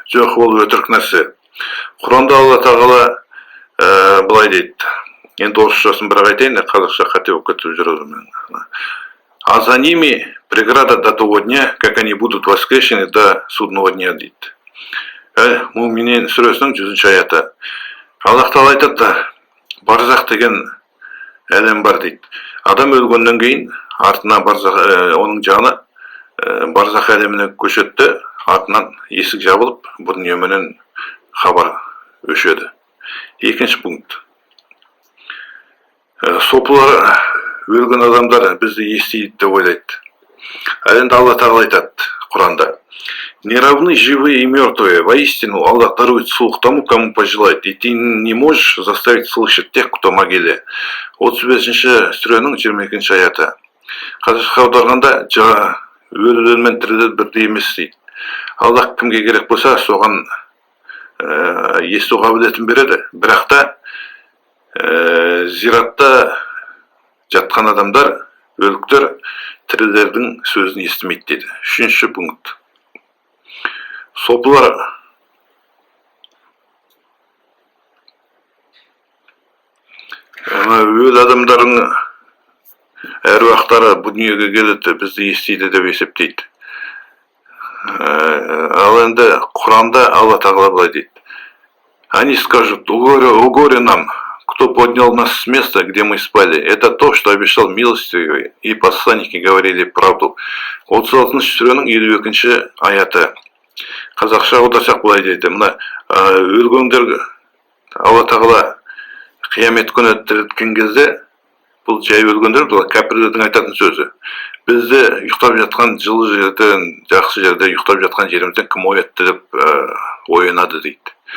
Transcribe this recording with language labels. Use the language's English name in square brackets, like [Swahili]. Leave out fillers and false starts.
[Kazakh] Жоқ, ол өтірік нәрсе. Құранда Алла тағала былай дейді. Енді орысшасын бірақ айтайын, қазақша қате болып кетіп жүреді. [Russian] А за ними преграда до того дня, как они будут воскрешены до судного дня, дейді. [Kazakh] Муминин сүресінің 100-ші аяты. Аллах тағала айтады, барзақ деген әлем бар, дейді. Адам өлгеннен кейін артынан оның жаны барзақ әлеміне көшеді, артынан есік жабылып, бұл дүниеменен хабар өшеді. Екінші пункт. Сопылар өлген адамдар бізді естиді деп ойлайды. Енді Алла тағала айтады Құранда. [Russian] Не равны живые и мертвые. Воистину Аллах дарует слух тому, кому пожелает. И ты не можешь заставить слышать тех, кто в могиле. [Kazakh] 35-ші сүренің 22-ші аяты. Қазақша аударғанда өлілер мен тірілер бірдей емес дейді. Аллах кімге керек болса, соған есту қабілетін береді. Бірақ та зиратта жатқан адамдар, өліктер тірілердің сөзін естімейді дейді. 3-ші пункт. Сопылар өл адамдардың әруақтары бұл дүниеге келеді, бізді естиді деп есептейді. Ал енді Құранда Алла тағала былай дейді. [Russian] Они скажут, о горе нам, кто поднял нас с места, где мы спали. Это то, что обещал милостивый, и посланники говорили правду. [Kazakh] 36-ші сүренің 52-ші аяты. Қазақша аударсақ былай дейді. Мына өлгендер Алла тағала қиямет күні тірілткен кезде, бұл жай өлгендер, бұл кәпірлердің айтатын сөзі. Бізді ұйықтап жатқан жылы жерден, жақсы жерде ұйықтап жатқан жерімізден кім оятты деп оянады дейді.